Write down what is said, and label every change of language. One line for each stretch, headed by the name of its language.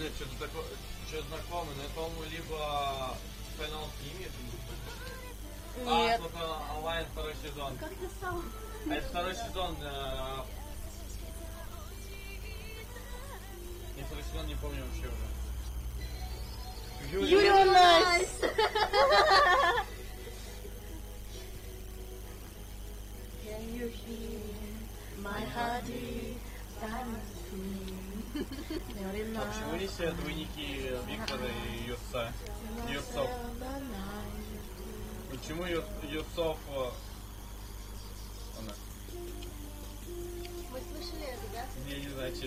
Russian: Нет, что-то такое, что знакомое, но это, по-моему, либо Final Team, Нет. вот онлайн второй сезон. Как ты сам? А это второй сезон. Я второй сезон не помню вообще уже. Юрий Найс.
English: Can you hear my heartbeat?
Russian: А почему не все двойники Виктора и Юрца? Юрцов. Почему Юрцов... Она. Мы слышали это, да? Я не знаю, че